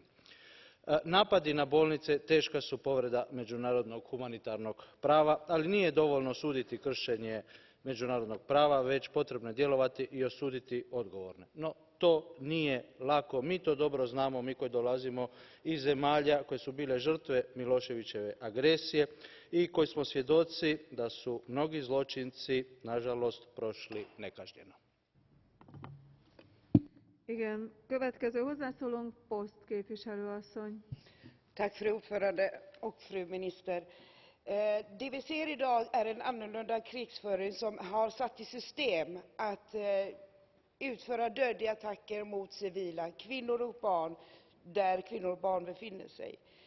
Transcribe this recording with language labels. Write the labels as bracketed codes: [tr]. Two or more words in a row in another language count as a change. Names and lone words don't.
[hr] Napadi na bolnice teška su povreda međunarodnog humanitarnog prava, ali nije dovoljno osuditi kršenje međunarodnog prava, već potrebno je djelovati i osuditi odgovorne. No, to nije lako. Mi to dobro znamo, mi koji dolazimo iz zemalja koje su bile žrtve Miloševićeve agresije i koji smo svjedoci da su mnogi zločinci, nažalost, prošli nekažnjeno. [hu] Igen, következő hozzászólónk Post képviselő asszony. [sv] Tack fru ordförande och fru minister. Det vi ser idag är en annorlunda krigsföring som har satt i system att utföra dödliga attacker mot civila, kvinnor och barn, där kvinnor och barn befinner sig.